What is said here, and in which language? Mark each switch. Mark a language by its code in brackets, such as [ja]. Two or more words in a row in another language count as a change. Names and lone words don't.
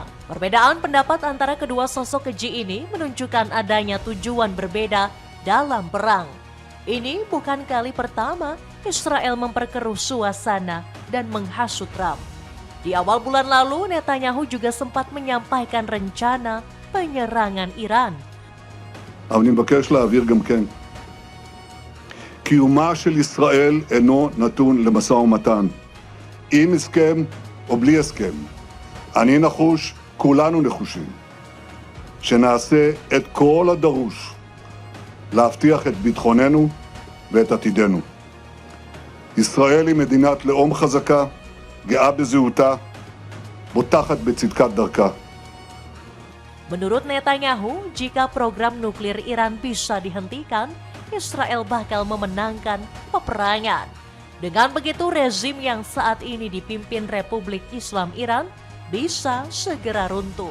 [id] Perbedaan pendapat antara kedua sosok keji ini menunjukkan adanya tujuan berbeda dalam perang. Ini bukan kali pertama Israel memperkeruh suasana dan menghasut Trump. Di awal bulan lalu, Netanyahu juga sempat menyampaikan rencana penyerangan Iran. [he] אני מבקש להעביר גם כן. קיומה של ישראל אינו נתון למשא ומתן. עם הסכם או בלי הסכם. אני נחוש, כולנו נחושים. שנעשה את כל הדרוש להבטיח את ביטחוננו ואת עתידנו. ישראל היא מדינת לאום חזקה, גאה בזהותה, בוטחת בצדקת דרכה. [id] Menurut Netanyahu, jika program nuklir Iran bisa dihentikan, Israel bakal memenangkan peperangan. Dengan begitu, rezim yang saat ini dipimpin Republik Islam Iran bisa segera runtuh.